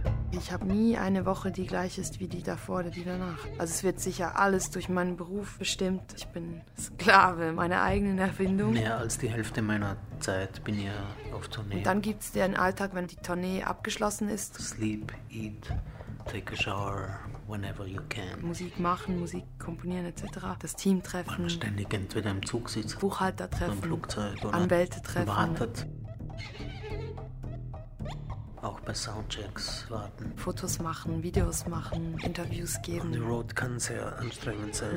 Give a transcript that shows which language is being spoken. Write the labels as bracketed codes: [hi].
[de] Ich habe nie eine Woche, die gleich ist wie die davor oder die danach. Also es wird sicher alles durch meinen Beruf bestimmt. Ich bin Sklave meiner eigenen Erfindung. Mehr als die Hälfte meiner Zeit bin ich auf Tournee. Und dann gibt es den Alltag, wenn die Tournee abgeschlossen ist. [en] Sleep, eat, take a shower, whenever you can. [de] Musik machen, Musik komponieren etc. Das Team treffen. Weil man ständig entweder im Zug sitzt. Buchhalter treffen. Im Flugzeug. Oder Anwälte treffen. Wartet. Auch bei Soundchecks warten. Fotos machen, Videos machen, Interviews geben. [en] On the road [de] kann sehr anstrengend sein.